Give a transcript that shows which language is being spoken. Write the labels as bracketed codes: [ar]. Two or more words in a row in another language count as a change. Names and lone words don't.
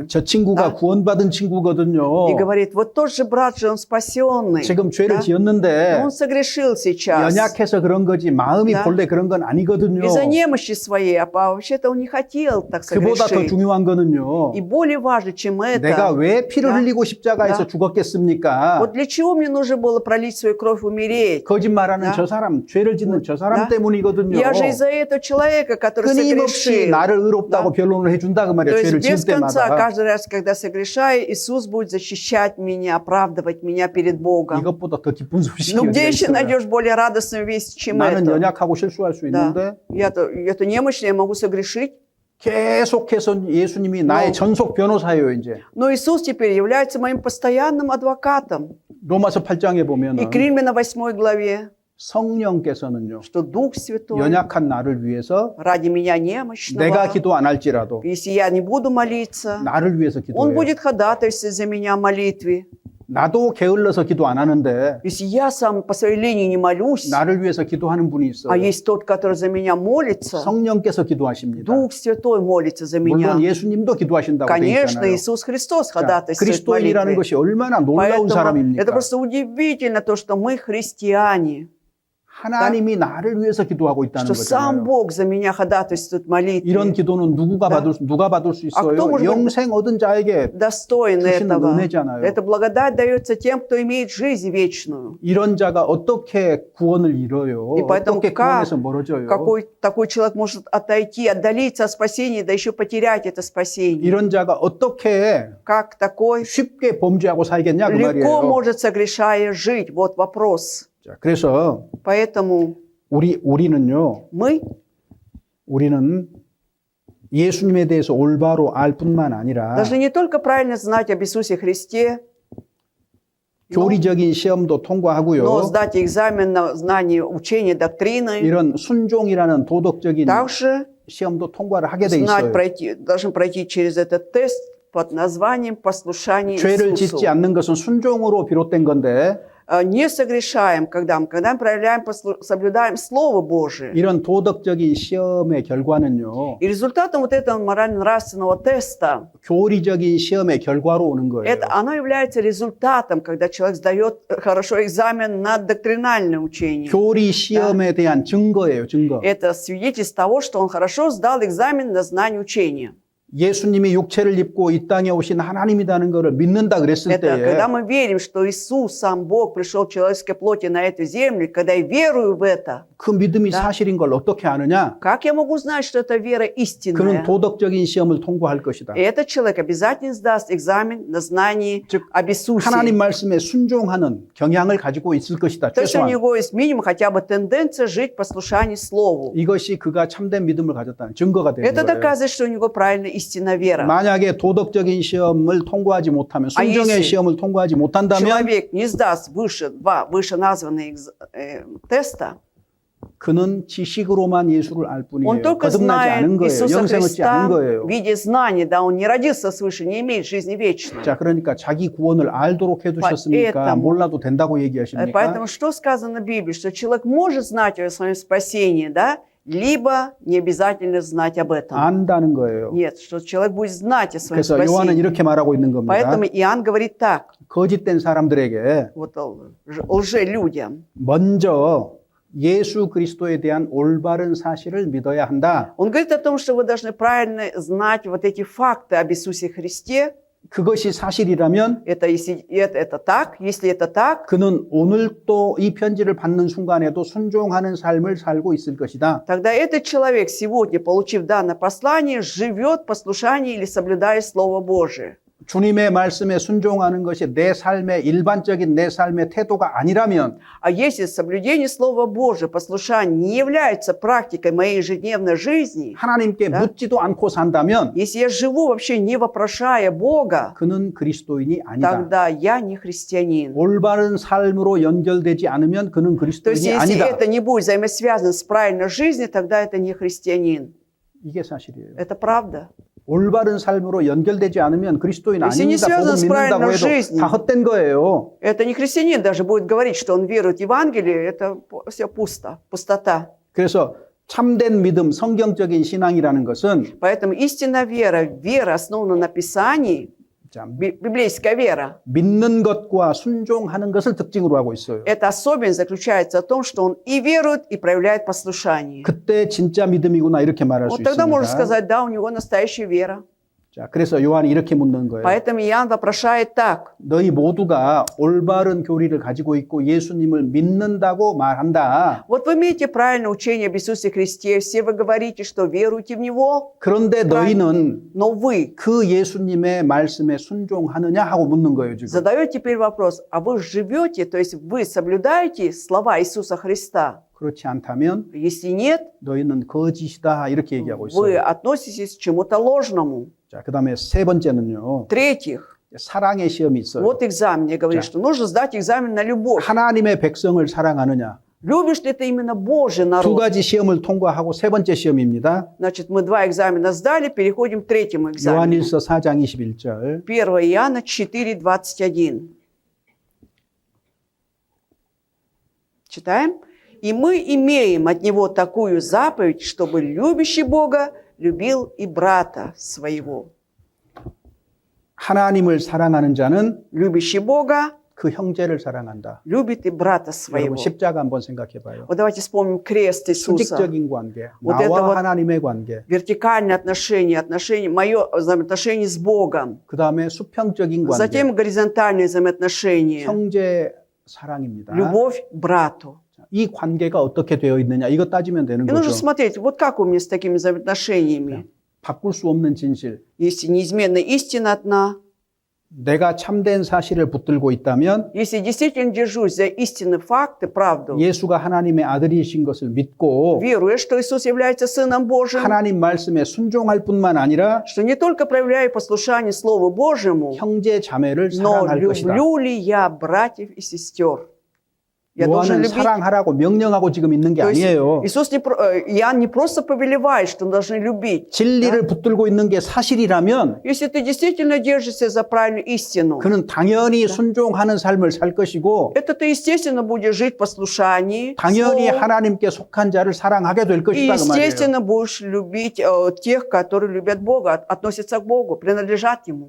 [ko] 저 친구가 나- 구원받은 친구거든요. [ru] И говорит, вот тот же брат же, он спасенный. [ko] 지금 죄를 [ru] Да? [ko] 지었는데 [ru] Он согрешил сейчас. [ko] 연약해서 그런 거지 마음이 나- 본래 그런 건 아니거든요. [ru] Из-за немощи своей, а вообще-то он не хотел так [ko] 그보다 더 [ru] согрешить. [ko] 중요한 거는요. [ru] И более важно, чем [ko] 내가 [ru] это, [ko] 왜 피를 나- 흘리고 십자가에서 나- 죽었겠습니까? [ru] вот для чего мне нужно было пролить свою кровь, умереть? [ko] 거짓말하는 나- 저 사람, 죄를 짓는 저 사람 나- 때문이거든요. [ru] Я же из-за этого человека, который [ko] 끊임없이 [ru] согрешил. [ko] 나를 의롭다고 나- 변론을 해준다 그 [ru] То [ko] 말이에요. [ru] есть [ko] 죄를 [ru] без [ko] 지을 [ru] конца, [ko] 때마다. [ru] каждый раз, когда согрешаю, Иисус будет защищать меня, оправдывать меня перед Богом. [ko] 이것보다 더 기쁜 소식이 [ru] Ну где [ko] 어디가 [ru] еще [ko] 있어요? [ru] найдешь более радостную весть, чем [ko] 나는 [ru] это? [ko] 연약하고 실수할 수 [ru] Да. [ko] 있는데 [ru] Я-то немощный, я могу согрешить. [ko] 계속해서 예수님이 나의 전속 변호사예요 이제. [ru] Но Иисус теперь является моим постоянным адвокатом. [ko] 로마서 8장에 [ru] И [ko] 보면은 [ru] к Римлянам 8 главе, [ko] 성령께서는요. [ru] что Дух Святой [ko] 연약한 나를 위해서 [ru] ради меня [ko] 내가 [ru] немощного, [ko] 기도 안 할지라도 [ru] если я не буду молиться, [ko] 나를 위해서 [ru] Он [ko] 기도해요. [ru] будет ходатайствовать за меня в молитве. [ko] 나도 게을러서 기도 안 하는데 [ru] Если я сам по своей линии не молюсь, [ko] 나를 위해서 기도하는 분이 있어요. [ru] а есть тот, который за меня молится, [ko] 성령께서 기도하십니다. [ru] Дух Святой молится за меня. [ko] 물론 예수님도 기도하신다고 돼 [ru] Конечно, [ko] 있잖아요. [ru] Иисус Христос [ko] 자, [ru] ходатайствует в [ko] 그리스도인이라는 [ru] молитве. [ko] 것이 얼마나 놀라운 [ru] Поэтому [ko] 사람입니까? [ru] это просто удивительно, то, что мы христиане, [ko] 하나님이 나를 위해서 기도하고 있다는 [ru] что сам [ko] 거잖아요. [ru] Бог за меня ходатайствует в [ko] 이런 [ru] молитве. [ko] 기도는 누가 받을 수 있어요? [ru] кто может [ko] 영생 얻은 자에게 [ru] Достоин [ko] 주시는 [ru] этого. [ko] 은혜잖아요. [ru] Эта благодать дается тем, кто имеет жизнь вечную. [ko] 이런 자가 어떻게 구원을 잃어요? [ru] И поэтому [ko] 어떻게 [ru] как [ko] 구원에서 멀어져요? [ru] какой такой человек может отойти, отдалиться от спасения, да еще потерять это спасение? [ko] 이런 자가 어떻게 [ru] Как такой [ko] 쉽게 범죄하고 살겠냐 그 [ru] легко [ko] 말이에요. [ru] может, согрешая, жить? Вот вопрос. [ko] 자, 그래서 [ru] Поэтому [ko] 우리는 예수님에 대해서 올바로 알 뿐만 아니라 [ru] должны не только правильно знать об Иисусе Христе, [ko] 교리적인 시험도 [ru] но [ko] 통과하고요. [ru] сдать экзамен на знание учения, доктрины. [ko] 이런 순종이라는 도덕적인 [ru] Также [ko] 시험도 통과를 하게 돼 [ru] знать, [ko] 있어요. [ru] должны пройти через этот тест под названием послушание [ko] 죄를 짓지 [ru] Иисусу. [ko] 않는 것은 순종으로 비롯된 건데 [ru] Не согрешаем, когда мы проявляем, соблюдаем Слово Божие. [ko] 이런 도덕적인 시험의 결과는요. [ru] И результатом вот этого морально-нравственного теста, [ko] 교리적인 시험의 결과로 오는 거예요. [ru] оно является результатом, когда человек сдает хорошо экзамен на доктринальное учение. [ko] 교리 시험에 대한 증거예요, 증거. [ru] Это свидетельство того, что он хорошо сдал экзамен на знание учения. [ko] 예수님이 육체를 입고 이 땅에 오신 하나님이라는 것을 믿는다 그랬을 [ru] Это [ko] 때에 [ru] когда мы верим, что Иисус, сам Бог, пришел в человеческой плоти на эту землю, когда я верую в это, [ko] 그 믿음이 사실인 걸 어떻게 아느냐? [ru] как я могу знать, что эта вера [ko] 그는 [ru] истинная? [ko] 도덕적인 시험을 통과할 것이다. [ru] И этот человек обязательно сдаст экзамен на знание [ko] 즉 [ru] об Иисусе. [ko] 하나님 말씀에 순종하는 경향을 가지고 있을 것이다. [ru] То есть у [ko] 최소한 [ru] него есть минимум хотя бы тенденция жить в послушании Слову. [ko] 이것이 그가 참된 믿음을 가졌다는 증거가 되는 [ru] Это [ko] 거예요. [ru] доказывает, что у него правильная истинная вера. [ko] 만약에 도덕적인 시험을 통과하지 못하면 아, 순종의 예수. 시험을 통과하지 못한다면 [ru] Человек не сдаст выше названные теста, [ko] 그는 지식으로만 예수를 알 [ru] он [ko] 뿐이에요. [ru] только [ko] 거듭나지 않은 [ru] знает [ko] 거예요. [ru] Иисуса [ko] 영생 얻지 않은 [ru] Христа [ko] 거예요. [ru] в виде знания, да, он не родился свыше, не имеет жизни вечной. [ko] 자, 그러니까 자기 구원을 알도록 해두셨으니까 [ru] поэтому- [ko] 몰라도 된다고 얘기하십니까? [ru] Поэтому что сказано в Библии? Что человек может знать о своем спасении, да, либо не обязательно знать об этом. [ko] 안다는 거예요. [ru] Нет, что человек будет знать о своем [ko] 그래서 요한은 [ru] спасении. [ko] 이렇게 말하고 있는 겁니다. [ru] Поэтому Иоанн говорит так, [ko] 거짓된 사람들에게 [ru] вот лжелюдям. [ko] 먼저 예수 그리스도에 대한 올바른 사실을 믿어야 한다. [ru] Он говорит о том, что вы должны правильно знать вот эти факты об Иисусе Христе. [ko] 그것이 사실이라면 [ru] Это так, если это так, [ko] 그는 오늘 또 이 편지를 받는 순간에도 순종하는 삶을 살고 있을 것이다. [ru] тогда этот человек сегодня, получив данное послание, живет в послушании или соблюдая Слово Божие. [ko] 주님의 말씀에 순종하는 것이 내 삶의 일반적인 내 삶의 태도가 아니라면 [ru] А если соблюдение Слова Божия, послушание не является практикой моей ежедневной жизни, [ko] 하나님께 묻지도 않고 산다면 [ru] если я живу вообще не вопрошая Бога, [ko] 그는 그리스도인이 아니다. [ru] тогда я не христианин. [ko] 올바른 삶으로 연결되지 않으면 그는 [ru] То есть [ko] 그리스도인이 [ru] если [ko] 아니다. [ru] это не будет взаимосвязано с правильной жизнью, тогда это не христианин. [ko] 이게 사실이에요. [ru] Это правда. [ko] 올바른 삶으로 연결되지 않으면 그리스도인 [ru] Если не [ko] 아닙니다. [ru] связано [ko] 복음 [ru] с [ko] 믿는다고 [ru] правильной [ko] 해도 [ru] жизнью. [ko] 다 헛된 거예요. [ru] Это не христианин даже будет говорить, что он верует в Евангелие, это все пусто, пустота. [ko] 그래서 참된 믿음, 성경적인 신앙이라는 것은 [ru] Поэтому истинная вера, вера основана на Писании, [ko] 자, [ru] библейская вера, [ko] 믿는 것과 순종하는 것을 특징으로 하고 있어요. [ru] эта особенность заключается в том, что он и верует, и проявляет послушание. [ko] 그때 진짜 믿음이구나 이렇게 말할 수 [ru] Вот тогда можно [ko] 있습니다. [ru] сказать, да, у него настоящая вера. [ko] 자, 그래서 요한이 이렇게 묻는 거예요. [ru] Поэтому Иоанн вопрошает так. [ko] 너희 모두가 올바른 교리를 가지고 있고 예수님을 믿는다고 말한다. [ru] Вот вы имеете правильное учение об Иисусе Христе, все вы говорите, что веруете в Него, [ko] 그런데 너희는 [ru] но вы [ko] 그 예수님의 말씀에 순종하느냐 하고 묻는 거예요, 지금. [ru] задаете теперь вопрос, а вы живете, то есть вы соблюдаете слова Иисуса Христа? [ko] 그렇지 않다면 [ru] Если нет, [ko] 너희는 거짓이다 이렇게 얘기하고 [ru] вы [ko] 있어요. [ru] относитесь к чему-то ложному. [ko] 자, 그다음에 세 번째는요. [ru] В-третьих, [ko] 사랑의 시험이 있어요. [ru] Вот экзамен. Я говорю, что нужно сдать экзамен на любовь. [ko] 하나님의 백성을 사랑하느냐. [ru] Любишь ли ты именно Божий [ko] 두 [ru] народ? [ko] 가지 시험을 통과하고 세 번째 시험입니다. [ru] Значит, мы 2 экзамена сдали, переходим к 3-му экзамену. [ko] 요한일서 4장 21절. [ru] 1 Иоанна 4:21. Читаем. «И мы имеем от Него такую заповедь, чтобы любящий Бога любил и брата своего». [ko] 하나님을 사랑하는 자는 [ru] Любящий Бога [ko] 그 형제를 사랑한다. [ru] любит и брата своего. [ko] 여러분 십자가 한번 생각해 봐요. [ru] Вот давайте вспомним крест Иисуса. [ko] 수직적인 관계, [ru] Вот [ko] 나와 [ru] это вот [ko] 하나님의 관계. [ru] вертикальные отношения, мое взаимоотношение с Богом. [ko] 그 다음에 수평적인 관계, [ru] Затем горизонтальные взаимоотношения. [ko] 형제 사랑입니다. [ru] Любовь к брату. [ko] 이 관계가 어떻게 되어 있느냐 이거 따지면 되는 [ru] И нужно [ko] 거죠. [ru] смотреть, вот как у меня с такими взаимоотношениями. [ko] 바꿀 수 없는 진실. [ru] Если неизменная истина одна, [ko] 내가 참된 사실을 붙들고 있다면 [ru] если действительно держусь за истинный факт и правду, [ko] 예수가 하나님의 아들이신 것을 믿고 [ru] веруя, что Иисус является Сыном Божьим, [ko] 하나님 말씀에 순종할 뿐만 아니라 [ru] что не только проявляю послушание Слову Божьему, [ko] 형제 자매를 [ru] но [ko] 사랑할 것이다. [ru] люблю ли я братьев и сестер? Я должен [ko] 요한은 [ru] любить. [ko] 사랑하라고 명령하고 지금 있는 게 [ru] То есть [ko] 아니에요. [ru] Иоанн не просто повелевает, что мы должны любить. [ko] 진리를 붙들고 있는 게 사실이라면 [ru] Если ты действительно держишься за правильную истину, [ko] 그는 당연히 순종하는 삶을 살 것이고 [ru] это ты, естественно, будешь жить в послушании, [ko] 당연히 [ru] Слову, [ko] 하나님께 속한 자를 사랑하게 될 [ru] и, [ko] 것이다 그 말이에요. [ru] естественно, будешь любить тех, которые любят Бога, относятся к Богу, принадлежат Ему.